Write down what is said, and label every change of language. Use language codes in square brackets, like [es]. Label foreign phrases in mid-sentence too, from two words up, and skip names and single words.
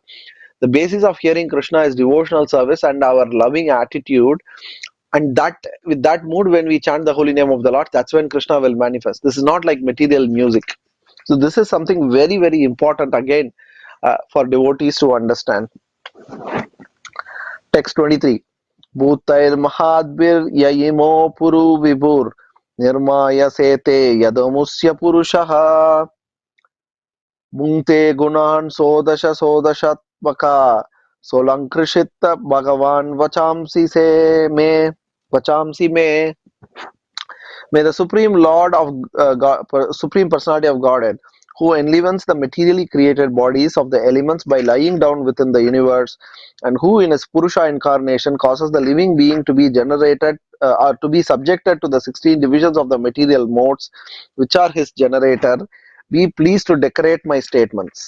[en] The basis of hearing Krishna is devotional service and our loving attitude, and that with that mood, when we chant the holy name of the Lord, that's when Krishna will manifest. This is not like material music. So this is something very, very important again for devotees to understand. Text 23. [sa] Bhutair mahadbir yayimo puru vibur nirmaya sete yadamusya purushaha bhunte gunan sodasha sodashatvaka solankrishita bhagavan vachamsi me. [en] May the Supreme Lord of Supreme Personality of Godhead, who enlivens the materially created bodies of the elements by lying down within the universe, and who in his Purusha incarnation causes the living being to be generated or to be subjected to the 16 divisions of the material modes, which are his generator, be pleased to decorate my statements.